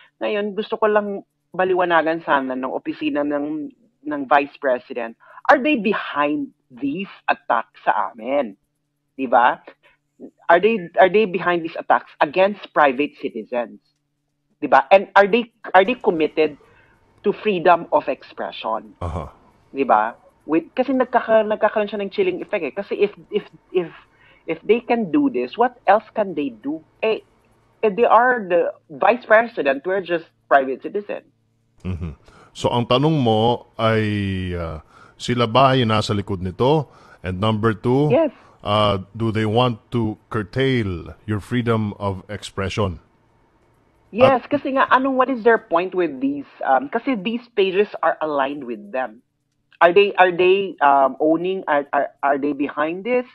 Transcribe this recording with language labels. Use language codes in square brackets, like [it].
[tl] Ngayon, gusto ko lang baliwanagan sana ng opisina ng Vice President, [en] are they behind these attacks [tl] sa amin? Diba? [en] Are they behind these attacks against private citizens? [tl] Diba? [en] And are they committed to freedom of expression? Uh-huh. [tl] Diba? Kasi nagkakaroon siya ng chilling effect eh. Kasi [en] if they can do this, what else can they do? They are the Vice President, we're just private citizens. Mm-hmm. [tl] So ang tanong mo ay sila ba yung nasa likod nito? [en] And number two, yes. Do they want to curtail your freedom of expression? Yes, [tl] kasi nga [en] what is their point with these? [tl] Kasi [en] these pages are aligned with them. Are they owning? Are they behind this?